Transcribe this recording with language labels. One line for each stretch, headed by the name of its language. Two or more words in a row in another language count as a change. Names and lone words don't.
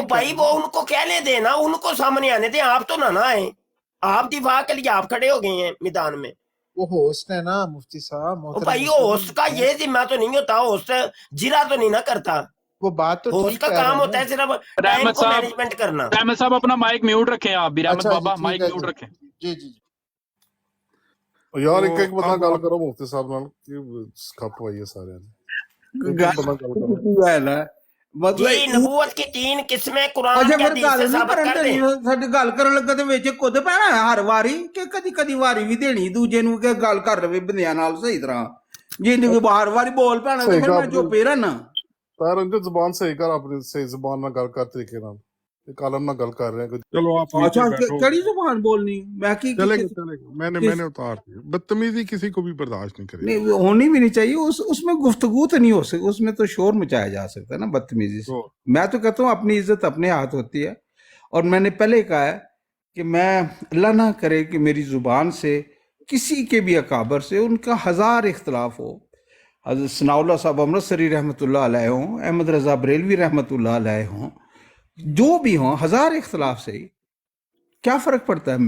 Urdu: بھائی وہ ان کو کہنے دینا، ان کو سامنے آنے دیں، آپ تو نہ آئے، آپ دفاع کے لیے آپ کھڑے ہو گئے ہیں میدان میں۔ وہ ہوسٹ ہے نا مفتی صاحب وہ محترم بھائی مسلم ہوسٹ کا یہ ذمہ تو نہیں ہوتا، ہوسٹ جرا تو نہیں نہ کرتا، وہ بات تو ہوسٹ ٹھیک کا کہہ کام رہے ہوتا ہیں ہے صرف ٹائم رحمت کو صاحب، مینجمنٹ کرنا۔ رحمت صاحب اپنا مائک میوٹ رکھیں، آپ بھی رحمت اچھا بابا جی مائک ٹھیک ہے میوٹ جی رکھیں۔ جی جی جی
Punjabi: ਯਾਰ
Urdu: تو
Punjabi: ਇੱਕ ਇੱਕ ਬੰਦਾ
Urdu: اب
Punjabi: ਗੱਲ
Urdu: آپ
Punjabi: ਕਰੋ ਮੁਫਤੀ ਸਾਹਿਬ ਨਾਲ ਕਿ ਖੱਪ ਪਈ ਹੈ ਸਾਰਿਆਂ ਦੀ। ਇੱਕ ਇੱਕ ਗੱਲ ਬੰਦਾ ਗੱਲ ਕਰੋ। ਕੀ ਹੈ ਨਾ ਮਤਲਬ
Urdu: جی نبوت کی 3 قسمیں قرآن
Punjabi: ਅੱਛਾ
Urdu: کے
Punjabi: ਫਿਰ
Urdu: حدیث
Punjabi: ਗੱਲ
Urdu: سے
Punjabi: ਨਹੀਂ
Urdu: ثابت
Punjabi: ਕਰਨ
Urdu: کر دیں۔
Punjabi: ਦੇਣੀ ਸਾਡੀ ਗੱਲ ਕਰਨ ਲੱਗਾ ਤੇ ਵਿੱਚ ਕੁੱਦ ਪੈਣਾ ਹੈ ਹਰ ਵਾਰੀ ਕਿ ਕਦੀ ਕਦੀ ਵਾਰੀ ਵੀ ਦੇਣੀ ਦੂਜੇ ਨੂੰ ਕਿ ਗੱਲ ਕਰ ਲਵੇ ਬੰਦਿਆਂ ਨਾਲ ਸਹੀ ਤਰ੍ਹਾਂ ਜੇ ਨਹੀਂ ਵਾਰ ਵਾਰੀ ਬੋਲ ਪੈਣਾ ਤੇ ਸਹੀ ਫਿਰ ਗੱਲ ਮੈਂ ਚੁੱਪ ਹੀ ਰਹਿਣਾ। ਤਾਂ ਰੰਜਨ ਜ਼ੁਬਾਨ ਸਹੀ ਕਰ, ਆਪਣੀ ਸਹੀ ਜ਼ੁਬਾਨ ਨਾਲ ਗੱਲ ਕਰ ਤਰੀਕੇ ਨਾਲ। ਇਹ ਕਾਲਮ ਨਾਲ ਗੱਲ ਕਰ ਰਹੇ ਹਾਂ।
Urdu: چلو آپ نیچے
Punjabi: ਅੱਛਾ
Urdu: بیٹھو،
Punjabi: ਕਿਹੜੀ ਜ਼ੁਬਾਨ بولنی میں کی
Urdu: چلے گا چلے گا، میں نے اتار دی، بدتمیزی کسی کو بھی برداشت نہیں کرے نہیں ہونی بھی نہیں چاہیے، اس میں گفتگو تو نہیں ہو سکتی، اس میں تو شور مچایا جا سکتا ہے نا بدتمیزی سے۔ تو میں تو کہتا ہوں اپنی عزت اپنے ہاتھ ہوتی ہے، اور میں نے پہلے کہا ہے کہ میں اللہ نہ کرے کہ میری زبان سے کسی کے بھی اکابر سے ان کا 1000 اختلاف ہو، حضرت ثناء اللہ صاحب امرتسری رحمۃ اللہ علیہ ہوں، احمد رضا بریلوی رحمۃ اللہ علیہ ہوں، جو بھی ہوں 1000 اختلاف سے ہی کیا فرق پڑتا ہے۔